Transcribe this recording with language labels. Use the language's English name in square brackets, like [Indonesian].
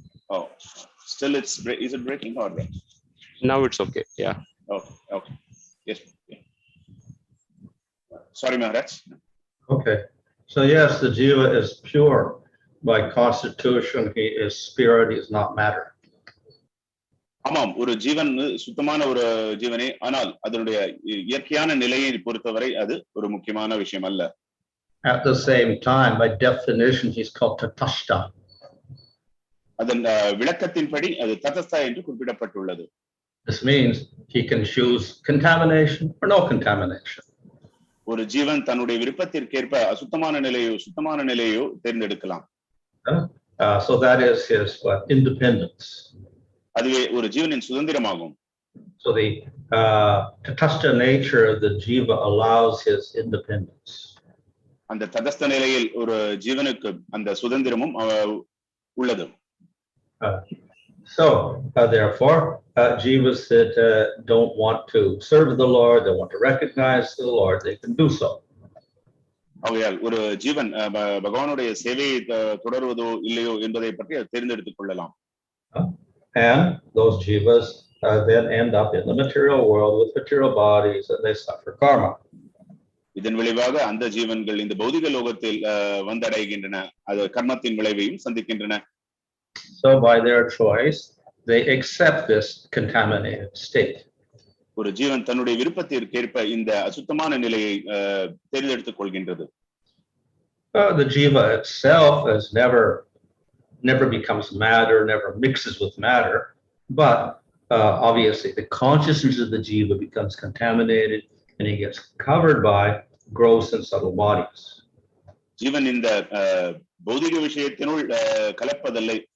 [English] Oh, still is it breaking or what? Now it's okay. Yeah. Oh, okay. Yes. Yeah. Sorry, Maharaj. Okay. So yes, the jiva is pure by constitution. He is spirit. He is not matter. [Tamil] ஆமாம், ஒரு ஜீவன் சுத்தமான ஒரு ஜீவனே, ஆனால் அதனுடைய இயற்கையான நிலையை பொறுத்தவரை அது ஒரு முக்கியமான விஷயம் அல்ல. [English] At the same time, by definition, he's called tatastha. [Tamil] அதன் விளக்கத்தின்படி அது ததஸ்தா என்று குறிப்பிடப்பட்டுள்ளது. [English] This means he can choose contamination or no contamination. [Tamil] ஒரு ஜீவன் தன்னுடைய விருப்பத்திற்கேற்ப அசுத்தமான நிலையோ சுத்தமான நிலையோ தேர்ந்தெடுக்கலாம். [English] So that is his independence. [Tamil] அதுவே ஒரு ஜீவனின் சுதந்திரமாகும். [English] So the tatastha nature of the jiva allows his independence. [Tamil] அந்த ததஸ்த நிலையில் ஒரு ஜீவனுக்கு அந்த சுதந்திரமும் உள்ளது. [English] So therefore, jivas that don't want to serve the Lord, they want to recognize the Lord, they can do so. [Tamil] ஆகையால் ஒரு ஜீவன் பகவானுடைய சேவையை தொடர்வதோ இல்லையோ என்பதை பற்றி தேர்ந்தெடுத்துக் கொள்ளலாம். [English] And those jivas then end up in the material world with material bodies and they suffer karma. [Tamil] இதன் விளைவாக அந்த ஜீவன்கள் இந்த பௌதிக லோகத்தில் வந்தடைகின்றன, அது கர்மத்தின் விளைவையும் சந்திக்கின்றன. [English] So by their choice, they accept this contaminated state. [Tamil] ஒரு ஜீவன் தன்னுடைய விருப்பத்திற்கேற்ப இந்த அசுத்தமான நிலையை தேர்ந்தெடுத்துக் கொள்கின்றது. [English] The jiva itself has never becomes matter, never mixes with matter, but obviously the consciousness of the jiva becomes contaminated and he gets covered by gross and subtle bodies. [Tamil] ஜீவன் இந்த பௌதிக விஷயத்தினுள் கலப்பதில்லை.